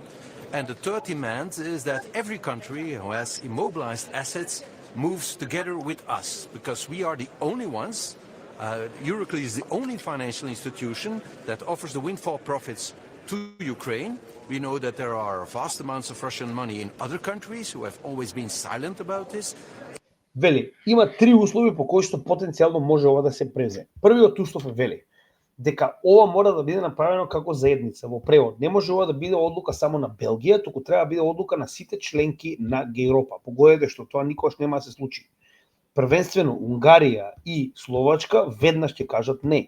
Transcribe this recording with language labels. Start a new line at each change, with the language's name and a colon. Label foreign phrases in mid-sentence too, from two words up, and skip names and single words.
English: And the third demand is that every country who has immobilized assets moves together with us, because we are the only ones. Euroclear is the only financial institution that offers the windfall profits to Ukraine. We know that there are vast amounts of Russian money in other countries who have always been silent about this.
Macedonian: Вели, има три услови по кои што потенцијално може ова да се презе. Првиот услов е вели дека ова мора да биде направено како заедница. Во превод, не може ова да биде одлука само на Белгија, туку треба да биде одлука на сите членки на Г-Европа. Погодете што тоа никогаш нема да се случи. Првенствено Унгарија и Словачка веднаш ќе кажат не.